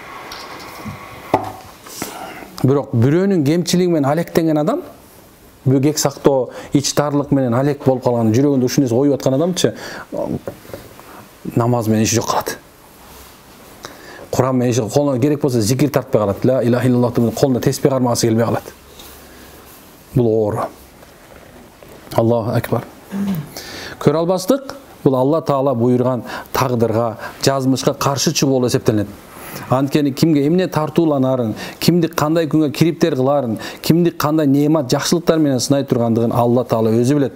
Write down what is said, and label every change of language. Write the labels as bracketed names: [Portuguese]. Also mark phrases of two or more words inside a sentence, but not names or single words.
[Kyrgyz] Бирок бирөөнүн кемчилиги менен алектенген адам, бөгек сактоо, ич тарлык менен алек болуп калган, жүрөгүндө ушул нерсе оюп аткан адамчы намаз менен иши жок калат. Кур'ан менен иши колуна керек болсо зикир тартпай калат. [Arabic] لا إله إلا الله [Kyrgyz] деп колуна теспих кармагысы келбей калат. Бул оору. [Arabic] الله أكبر. [Kyrgyz] Көрө албастык бул Алла Таала буйрган тагдырга, жазмышка каршы чыгуу болуп эсептелет. Анткени кимге эмне тартууланарын, кимди кандай күнгө кириптер кыларын, кимди кандай неемат, жакшылыктар менен сынай тургандыгын Алла Таала өзү билет.